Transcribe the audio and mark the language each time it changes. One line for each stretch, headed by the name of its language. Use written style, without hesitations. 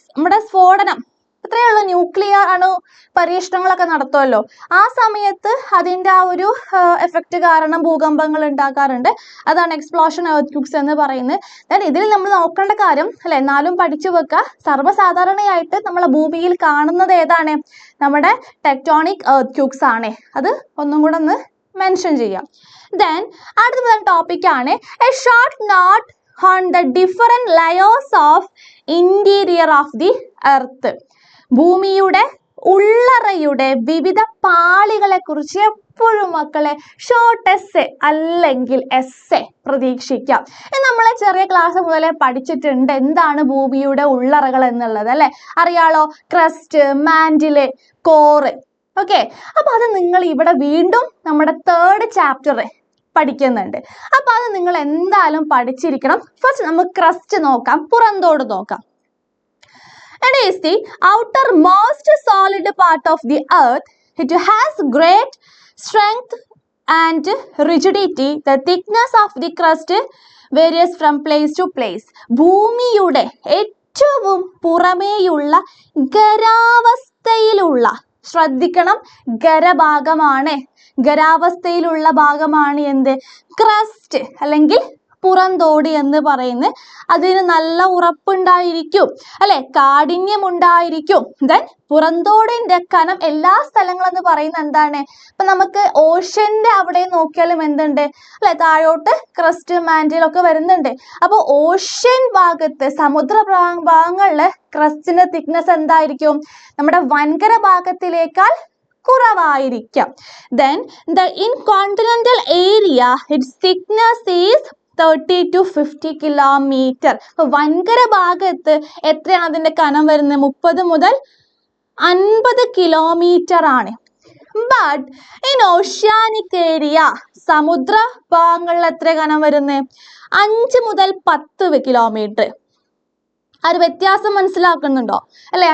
Malayalam: നമ്മുടെ സ്ഫോടനം, ഇത്രയുള്ള ന്യൂക്ലിയർ അണു പരീക്ഷണങ്ങളൊക്കെ നടത്തുമല്ലോ, ആ സമയത്ത് അതിൻ്റെ ആ ഒരു എഫക്റ്റ് കാരണം ഭൂകമ്പങ്ങൾ ഉണ്ടാക്കാറുണ്ട്. അതാണ് എക്സ്പ്ലോഷൻ എർത്ത്ക്വേക്സ് എന്ന് പറയുന്നത്. ദെൻ ഇതിൽ നമ്മൾ നോക്കേണ്ട കാര്യം അല്ലെ, എന്നാലും പഠിച്ചു വെക്കുക, സർവ്വസാധാരണയായിട്ട് നമ്മളെ ഭൂമിയിൽ കാണുന്നത് ഏതാണ്? നമ്മുടെ ടെക്ടോണിക് എർത്ത്ക്വേക്സ് ആണ്. അത് ഒന്നും കൂടെ ഒന്ന് മെൻഷൻ ചെയ്യാം.
English: then
Malayalam: അടുത്ത ടോപ്പിക്കാണ്
English: A short note on the different layers of interior of the earth.
Malayalam: ഭൂമിയുടെ ഉള്ളറയുടെ വിവിധ പാളികളെ കുറിച്ച് എപ്പോഴും മക്കളെ ഷോർട്ട് എസ്സേ അല്ലെങ്കിൽ എസ്സേ പ്രതീക്ഷിക്കാം. നമ്മളെ ചെറിയ ക്ലാസ് മുതലേ പഠിച്ചിട്ടുണ്ട് എന്താണ് ഭൂമിയുടെ ഉള്ളറകൾ എന്നുള്ളത് അല്ലെ, അറിയാലോ, ക്രസ്റ്റ്, മാന്റില്, കോറ്. ഓക്കെ, അപ്പൊ അത് നിങ്ങൾ ഇവിടെ വീണ്ടും നമ്മുടെ 3rd ചാപ്റ്റർ പഠിക്കുന്നുണ്ട്. അപ്പൊ അത് നിങ്ങൾ എന്തായാലും പഠിച്ചിരിക്കണം. ഫസ്റ്റ് നമുക്ക് ക്രസ്റ്റ് നോക്കാം, പുറന്തോട് നോക്കാം.
English: It is the outermost solid part of the earth. It has great strength and rigidity. The thickness of the crust varies from place to place.
Malayalam: ഭൂമിയുടെ ഏറ്റവും പുറമേയുള്ള ഖരാവസ്ഥയിലുള്ള, ശ്രദ്ധിക്കണം, ഖരഭാഗമാണ്, ഖരാവസ്ഥയിലുള്ള ഭാഗമാണ് എന്ത്? ക്രസ്റ്റ് അല്ലെങ്കിൽ പുറന്തോട് എന്ന് പറയുന്നത്. അതിന് നല്ല ഉറപ്പുണ്ടായിരിക്കും അല്ലെ, കാഠിന്യം ഉണ്ടായിരിക്കും. ദെൻ പുറന്തോടിന്റെ കനം എല്ലാ സ്ഥലങ്ങളും എന്ന് പറയുന്നത് എന്താണ്? ഇപ്പൊ നമുക്ക് ഓഷ്യന്റെ അവിടെ നോക്കിയാലും എന്തുണ്ട് അല്ലെ, താഴോട്ട് ക്രസ്റ്റ്, മാന്റിലൊക്കെ വരുന്നുണ്ട്. അപ്പൊ ഓഷ്യൻ ഭാഗത്ത്, സമുദ്ര ഭാഗങ്ങളില് ക്രസ്റ്റിന്റെ തിക്നെസ് എന്തായിരിക്കും? നമ്മുടെ വൻകര ഭാഗത്തിലേക്കാൾ കുറവായിരിക്കാം.
English: Then the incontinental area, its thickness is 30 to 50 kilometer.
Malayalam: വൻകര ഭാഗത്ത് എത്രയാണ് അതിന്റെ കനം വരുന്നത്? 30 മുതൽ 50 കിലോമീറ്റർ ആണ്.
English: but in oceanic area,
Malayalam: സമുദ്ര ഭാഗങ്ങളിൽ എത്ര കനം വരുന്നത്? 5 മുതൽ 10 കിലോമീറ്റർ. ആ ഒരു വ്യത്യാസം മനസ്സിലാക്കുന്നുണ്ടോ അല്ലെ?